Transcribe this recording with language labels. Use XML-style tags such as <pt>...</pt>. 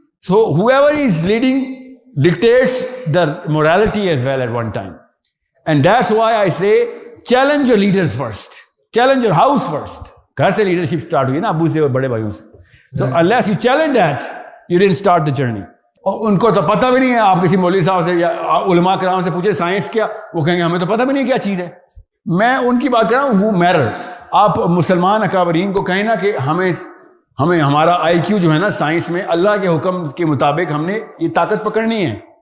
<en>So whoever is leading dictates the morality as well at one time, and that's why I say challenge your leaders first, challenge your house first.</en> <ur>گھر سے leadership start ہوئی نا، ابو سے اور بڑے بھائیوں سے.</ur> <en>So unless you challenge that, you didn't start the journey.</en> <ur>اور ان کو تو پتہ بھی نہیں ہے. آپ کسی مولوی صاحب سے یا علماء کرام سے پوچھے سائنس کیا، وہ کہیں گے ہمیں تو پتہ بھی نہیں کیا چیز ہے. میں ان کی بات کر رہا ہوں</ur> <en>who matter.</en> <ur>آپ مسلمان اکابرین کو کہیں نا کہ ہمیں ہمارا آئی کیو جو ہے نا سائنس میں اللہ کے حکم کے مطابق ہم نے یہ طاقت پکڑنی ہے.</ur>